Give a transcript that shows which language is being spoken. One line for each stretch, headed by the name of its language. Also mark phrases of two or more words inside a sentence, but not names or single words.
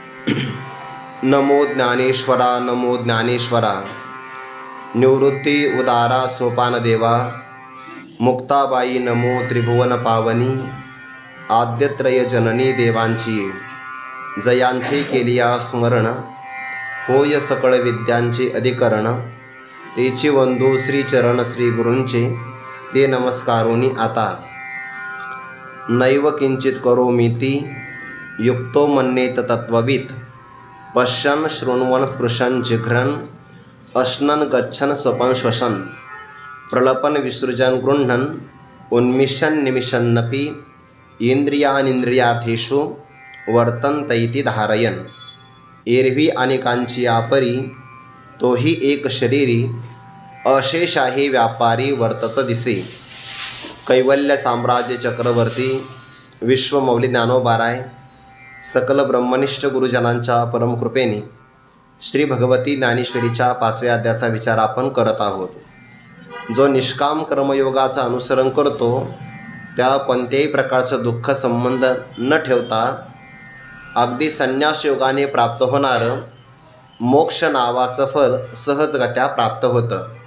Marathi: नमो ज्ञानेश्वरा नमो ज्ञानेश्वरा। निवृत्ती उदारा सोपान देवा। मुक्ताबाई नमो त्रिभुवन पावनी। आद्यत्रय जननी देवांची जयांचे केलिया स्मरण। होय सकळ विद्यांचे अधिकरण। तेची वंदू श्रीचरण श्री गुरूंचे ते नमस्कारोनी आता।
Sanskrit: नैव किंचित करोमीति युक्तो मन्येत तत्त्ववित्। पश्यन् शृण्वन् स्पृशन् जिघ्रन् अश्नन् गच्छन् स्वपन् श्वसन्। प्रलपन् विसृजन् गृह्णन् उन्मिषन् निमिषन्नपि। इंद्रियानिंद्रियार्थेषु वर्तन्ते धारयन्।
Marathi: एरवी अनेकांची आपरी तोही एक शरीरी। अशेषाही व्यापारी वर्तत दिसे। कैवल्य साम्राज्य चक्रवर्ती विश्वमौली ज्ञानोबाराय सकल ब्रह्मनिष्ठ गुरुजनांच्या परमकृपेने श्री भगवती ज्ञानेश्वरीच्या 5व्या अध्यायाचा विचार आपण करत आहोत। जो निष्काम कर्मयोगाचा अनुसरण करतो त्या कोणत्याही प्रकारचं दुःख संबंध न ठेवता अगदी संन्यास योगाने प्राप्त होणारं मोक्ष नावाचं फल सहजगत्या प्राप्त होतं।